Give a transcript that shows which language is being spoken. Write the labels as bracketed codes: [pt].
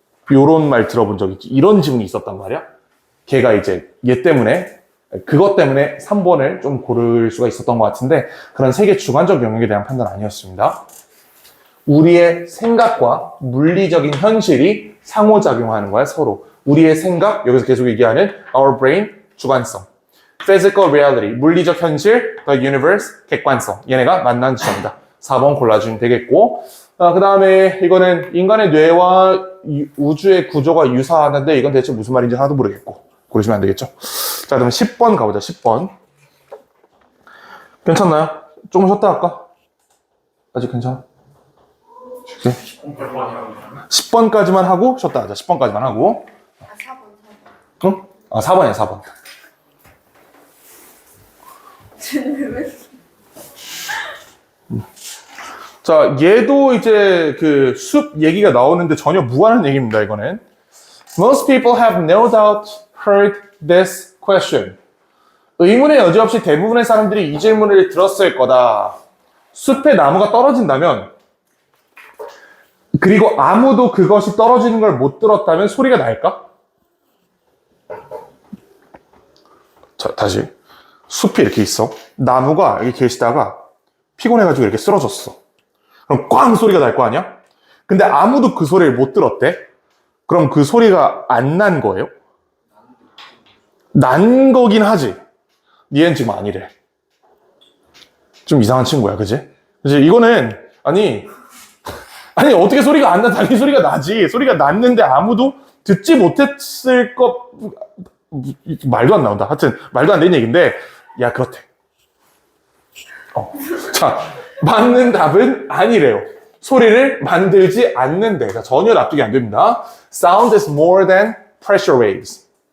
[ko] 요런 말 들어본 적 있지? 이런 지문이 있었단 말이야. 걔가 이제 얘 때문에 그것 때문에 3번을 좀 고를 수가 있었던 것 같은데 그런 세계 주관적 영역에 대한 판단 아니었습니다. 우리의 생각과 물리적인 현실이 상호작용하는 거야, 서로. 우리의 생각, 여기서 계속 얘기하는 [en] our brain, [ko] 주관성. [en] physical reality, [ko] 물리적 현실, [en] the universe, [ko] 객관성. 얘네가 만난 지점이다. 4번 골라주면 되겠고 그 다음에 이거는 인간의 뇌와 우주의 구조가 유사하는데 이건 대체 무슨 말인지 하나도 모르겠고 고르시면 안 되겠죠? 자, 그러면 10번 가보자. 10번. 괜찮나요? 조금 쉬었다 할까? 아직 괜찮아? 네? 10번까지만 하고 쉬었다 하자. 10번까지만 하고. 4번. 응? 4번이야, 4번. 자, 얘도 이제 그 숲 얘기가 나오는데 전혀 무관한 얘기입니다, 이거는. [en] Most people have no doubt heard this question. [ko] 의문의 여지 없이 대부분의 사람들이 이 질문을 들었을 거다. 숲에 나무가 떨어진다면, 그리고 아무도 그것이 떨어지는 걸 못 들었다면 소리가 날까? 자, 다시. 숲이 이렇게 있어. 나무가 여기 계시다가 피곤해가지고 이렇게 쓰러졌어. 그럼 꽝 소리가 날 거 아니야? 근데 아무도 그 소리를 못 들었대? 그럼 그 소리가 안 난 거예요? 난 거긴 하지. 얘는 지금 아니래. 좀 이상한 친구야, 그지? 그지? 이거는, 아니, 어떻게 소리가 안 나? 당연히 소리가 나지. 소리가 났는데 아무도 듣지 못했을 것, 말도 안 나온다. 하여튼, 말도 안 되는 얘기인데, 야, 그렇대. 자, 맞는 답은 아니래요. 소리를 만들지 않는데. 자, 전혀 납득이 안 됩니다. [en] Sound is more than pressure waves.